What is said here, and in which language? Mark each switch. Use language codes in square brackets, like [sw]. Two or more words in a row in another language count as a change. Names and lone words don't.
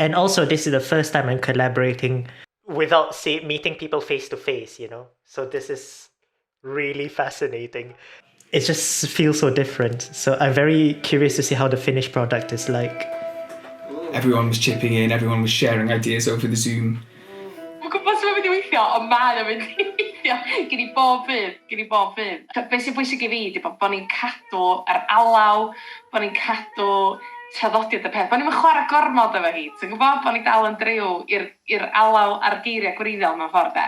[en] And also, this is the first time I'm collaborating without meeting people face to face, So this is really fascinating. it just feels so different. So I'm very curious to see how the finished product is like. Everyone was chipping in, everyone was sharing ideas over the Zoom. [cy] Mae'n gwybod sut mae'n mynd i weithio, ond mae'n mynd i weithio gen i bob fydd. Be sy'n bwysig i fi ydy bod ni'n cadw yr alaw, bod ni'n cadw traddodiad y peth. Bod ni'n chwarae gormod efo hi. Ti'n gwybod bod ni'n dal yn driw i'r alaw a'r geiriau gwreiddiol mewn ffordd de.